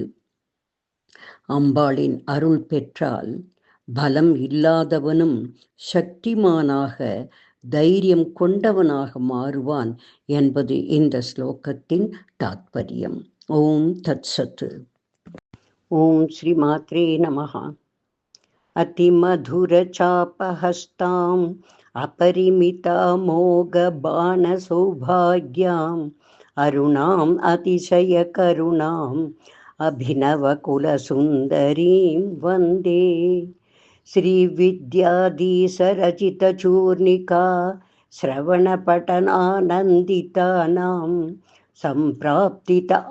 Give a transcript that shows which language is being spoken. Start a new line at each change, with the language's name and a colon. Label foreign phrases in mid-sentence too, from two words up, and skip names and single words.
Tamil: அம்பாளின் அருள் பெற்றால் பலம் இல்லாதவனும் சக்திமானாக தைரியம் கொண்டவனாக மாறுவான் என்பது இந்த ஸ்லோகத்தின் தாத்பரியம்.
Sanskrit: ओम् तत् सत् ओम् श्री मात्रे नमः. அதிமதுரசாபஹஸ்தாம் अपरिमितामोघबाणसौभाग्याम् अरुणाम् अतिशयकरुणाम् अभिनवकुलसुन्दरीं वन्दे श्रीविद्याधीशरचितचूर्णिका श्रवणपठनानन्दितानां सम्प्राप्तित